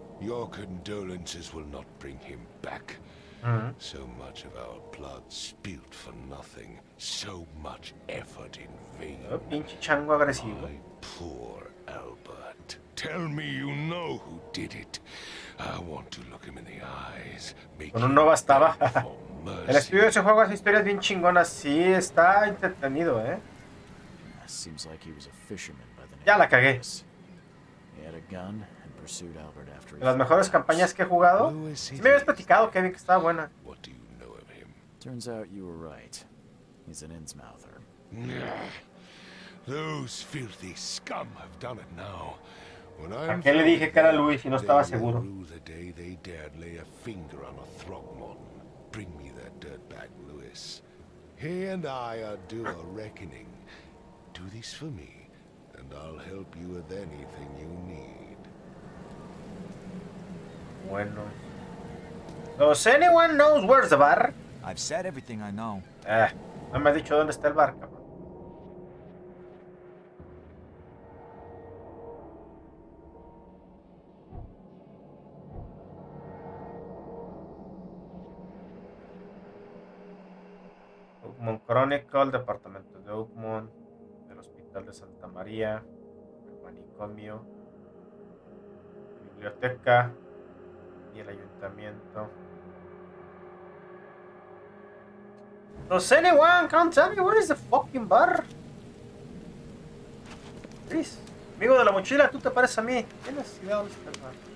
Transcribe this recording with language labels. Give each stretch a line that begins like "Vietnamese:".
English: Your condolences will not bring him back. So much of our blood spilt for nothing. So much effort in vain.
Spanish: Oh, pinche chango agresivo.
English: My poor Albert. Tell me you know who did it. I want to look him in the eyes.
Spanish: Con un no bastaba. El estudio de ese juego hace historias bien chingonas. Sí, está entretenido,
English: Seems like he was a fisherman by the name.
Spanish: Ya la cagué.
English: He had a gun and pursued Albert after he
Spanish: De las mejores campañas que he jugado. Sí me habías platicado, Kevin, que estaba buena.
English: What do you know of him? Turns out you were right. He's an Innsmouther. Those filthy scum have done it now. When
Spanish: ¿A qué le dije que era Luis y no estaba seguro?
English: The day they dared lay a finger on a Throgmorton. Bring me that dirtbag Lewis. He and I are due a reckoning. Do this for me, and I'll help you with anything you need.
Spanish: Bueno.
English: Does anyone knows where's the bar? I've said everything I know.
Spanish: No me has dicho dónde está el bar, cabrón. Oakmont Chronicle, departamento de Oakmont, el hospital de Santa María, el manicomio, biblioteca y el ayuntamiento.
English: Does anyone can tell me where is the fucking bar?
Spanish: Chris, amigo de la mochila, tú te pareces a mí. ¿Qué necesidad de este bar?